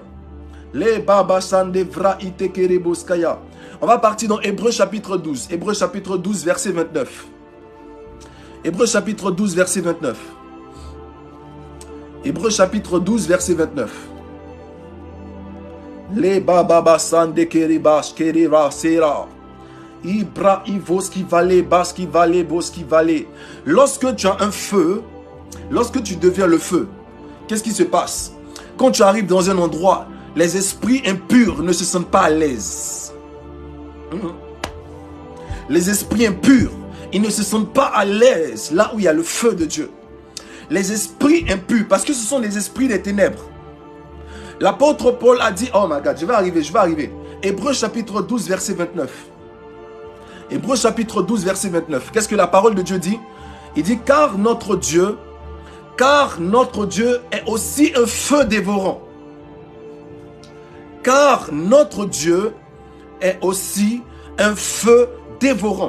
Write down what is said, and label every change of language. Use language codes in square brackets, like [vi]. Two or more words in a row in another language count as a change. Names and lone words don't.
[fr] Les Baba Sandevra Itekereboskaya. On va partir dans Hébreux chapitre 12. Hébreux chapitre 12, verset 29. Hébreux chapitre 12, verset 29. Hébreux chapitre 12, verset 29. Les Baba Sandekeribas Kerira Sera. Ibra Ivoski Vale, Baski Vale, Boski Vale. Lorsque tu as un feu, lorsque tu deviens le feu, qu'est-ce qui se passe? Quand tu arrives dans un endroit, les esprits impurs ne se sentent pas à l'aise. Les esprits impurs, ils ne se sentent pas à l'aise là où il y a le feu de Dieu. Les esprits impurs, parce que ce sont les esprits des ténèbres. L'apôtre Paul a dit, [en] oh my God, [fr] je vais arriver. Hébreux chapitre 12, verset 29. Hébreux chapitre 12, verset 29. Qu'est-ce que la parole de Dieu dit? Il dit, car notre Dieu est aussi un feu dévorant. Car notre Dieu est aussi un feu dévorant.